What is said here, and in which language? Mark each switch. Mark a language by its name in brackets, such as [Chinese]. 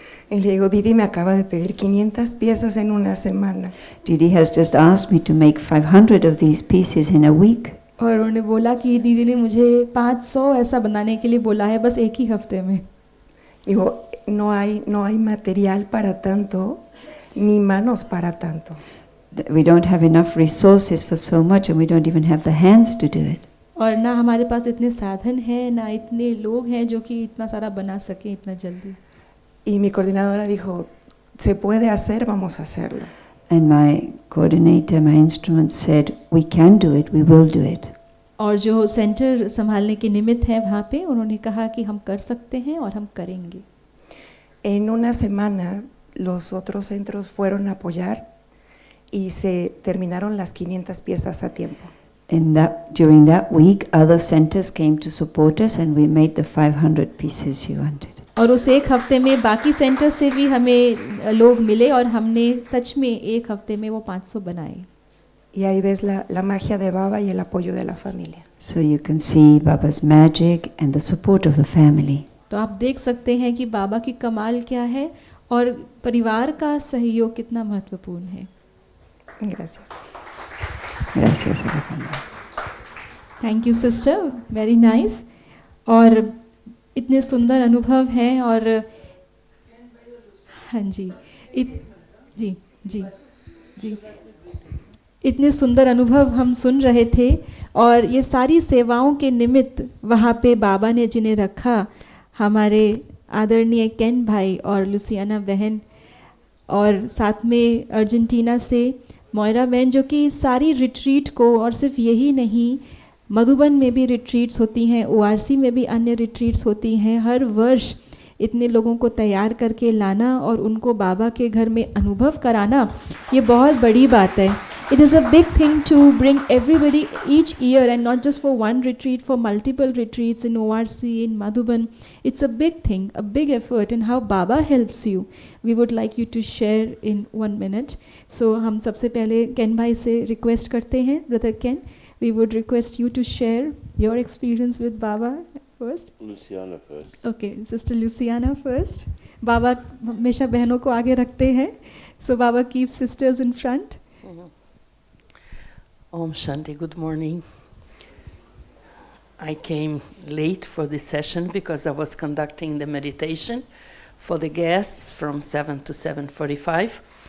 [Spanish] Y le digo, Didi me acaba de pedir 500 piezas en una semana. [English] Didi has just asked me to make 500 of these pieces in a week. [Hindi] और उन्होंने बोला कि दीदी ने मुझे 500 ऐसा बनाने के लिए बोला है बस 1 ही हफ्ते में। [Spanish] Digo, no hay material para tanto, ni manos para tanto. [English] We don't have enough resources for so much, and we don't even have the hands to do it. [Hindi] और ना हमारे पास इतने साधन हैं, ना इतने लोग हैं जो कि इतना सारा बना सकें इतना जल्दी। [Spanish] Y mi coordinadora dijo, se puede hacer, vamos a hacerlo. [English] And my coordinator, my instrument said, "We can do it, we will do it." [Hindi] और जो सेंटर संभालने के निमित्त हैं वहाँ पे, उन्होंने कहा कि हम कर सकते हैं और हम करेंगे। [Spanish] En una semana, los otros centros fueron a apoyar y se terminaron las 500 piezas a tiempo. [English] During that week, other centers came to support us, and we made the 500 pieces she wanted. [Hindi] और उस 1 हफ्ते में बाकी centre से भी हमें लोग मिले और हमने सच में 1 हफ्ते में वो 500 बनाए। [Spanish] Y ahí ves la magia de Baba y el apoyo de la familia. [English] So you can see Baba's magic and the support of the family. [Hindi] तो आप देख सकते हैं कि बाबा की कमाल क्या है और परिवार का सहयोग कितना महत्वपूर्ण है। [Spanish] Gracias. Gracias, Alejandra. [English] Thank you sister, very nice. [Hindi] और इतने सुंदर अनुभव हैं और हाँ जी, जी जी जी इतने सुंदर अनुभव हम सुन रहे थे। और ये सारी सेवाओं के निमित्त वहाँ पे बाबा ने जिन्हें रखा, हमारे आदरणीय केन भाई और लुसियाना बहन, और साथ में अर्जेंटीना से मोयरा बहन, जो कि सारी रिट्रीट को, और सिर्फ यही नहीं, मधुबन में भी रिट्रीट्स होती हैं, ORC में भी अन्य रिट्रीट्स होती हैं, हर वर्ष इतने लोगों को तैयार करके लाना और उनको बाबा के घर में अनुभव कराना, ये बहुत बड़ी बात है। [English] It is a big thing to bring everybody each year, and not just for one retreat, for multiple retreats in ORC, in Madhuban. It's a big thing, a big effort, and how Baba helps you. We would like you to share in 1 minute. So [Hindi] हम सबसे पहले केन भाई से request करते हैं, [English] Brother Ken, we would request you to share your experience with Baba first. Luciana first. Okay, Sister Luciana first. [Hindi] Baba हमेशा बहनों को आगे रखते हैं. [English] So Baba keeps sisters in front. Om Shanti, good morning. I came late for this session because I was conducting the meditation for the guests from 7 to 7:45.